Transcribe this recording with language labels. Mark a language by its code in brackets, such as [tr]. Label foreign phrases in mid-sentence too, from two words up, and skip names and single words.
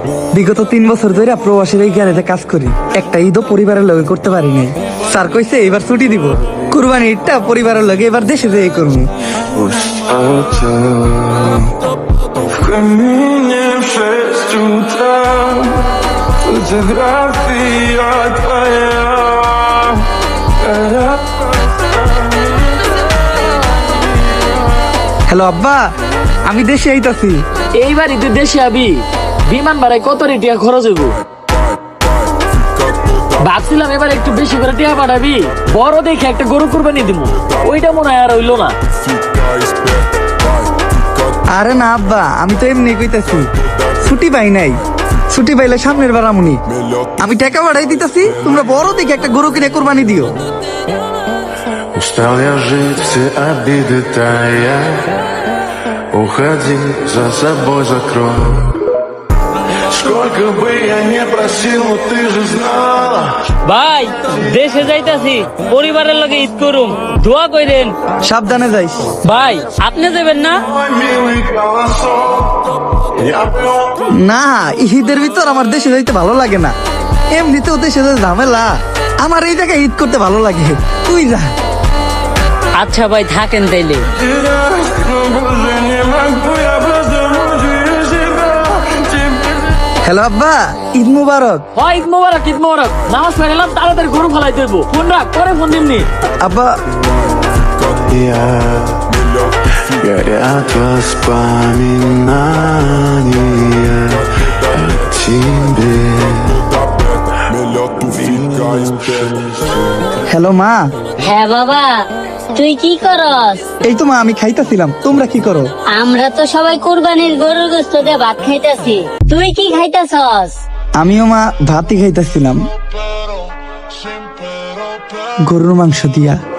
[bn] বিগত 3 বছর ধরে প্রবাসীর এই গ্যারেজে কাজ করি, একটা ঈদও পরিবারের লগে করতে পারি নাই। স্যার কইছে এবার ছুটি দিব, কুরবানি ঈদটা পরিবারের লগে এবার দেশে যেয়ে করবো। [ru] В камине в 6 утра фотография твоя. [bn] হ্যালো আব্বা, আমি দেশে আইতাছি। এইবার ঈদের দেশে আবি, বিমান ভাড়ায় কত রে টিয়া খরচ হইব? ভাবছিলাম এবার একটু বেশি করে টিয়া পাঠাবি, বড় দেখে একটা গরু কুরবানি দিব। ওইটা মনে হয় আর হইলো না। আরে না আব্বা, আমি তো এমনি কইতাছি, ছুটি পাই নাই। ছুটি পাইলে সামনের বার আমুনি। আমি টাকা বাড়াই দিতেছি, তোমরা বড় দেখে একটা গরু কিনে কুরবানি দিও। [ru] Устал я жить, все обиды тая. Уходи, за собой закрой. Сколько бы я не просил, но ты же знала. [bn] ভাই দেশে যাইতাছি, পরিবারের লগে ঈদ করুম, দোয়া কইরেন। সাবধানে যাইস। ভাই আপনি যাবেন না? [ru] Мой милый колосок. Я пел. [bn] না, ঈদের ভিতর আমার দেশে যাইতে ভালো লাগে না। এমনিতেও দেশে যে ঝামেলা, আমার এই জায়গায় ঈদ করতে ভালো লাগে। তুই যা। আচ্ছা ভাই থাকেন তাইলে। [ru] Но больше не могу, я просто мучаю себя. [bn] হ্যালো আব্বা, ঈদ মুবারক। হয় ঈদ মোবারক, ঈদ মোবারক। নামাজ পড়লাম, তাড়াতাড়ি গরু ফলাই দেবো। ফোন রাখ, পরে ফোন দিমনি। আব্বা [ru] Я горят воспоминания о тебе. [bn] হ্যালো মা। হ্যাঁ বাবা, তুই কি করস? এই তো মা, আমি খাইতাছিলাম। তোমরা কি করো? আমরা তো সবাই কুরবানির গরুর গোশত দিয়ে ভাত খাইতাছি। তুই কি খাইতাছস? আমিও মা ভাতই খাইতাছিলাম, গরুর মাংস দিয়া।